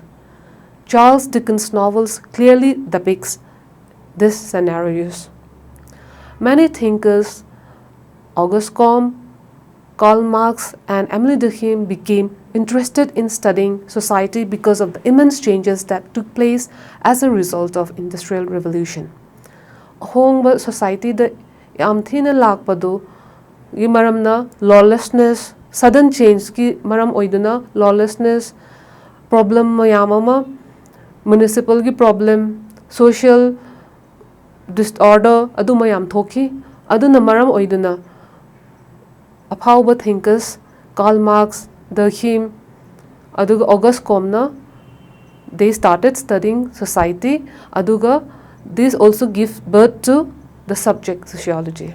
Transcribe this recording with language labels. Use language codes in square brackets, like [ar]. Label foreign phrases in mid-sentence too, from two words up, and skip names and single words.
[en] Charles Dickens' novels clearly depicts these scenarios. Many thinkers, Auguste Comte, Karl Marx and Emile Durkheim became interested in studying society because of the immense changes that took place as a result of Industrial Revolution. [mni] Ahongba society da yam thina lakpado gi maramna lawlessness, [en] sudden change [mni] ki maram oiduna lawlessness, problem mayam ama, municipal gi problem, [en] social disorder [mni] adu mayam thoki, aduna maram oiduna aphauba thinkers Karl Marx, Durkheim, aduga Auguste Comte [en] they started studying society, [mni] aduga [en] this also gives birth to the subject sociology.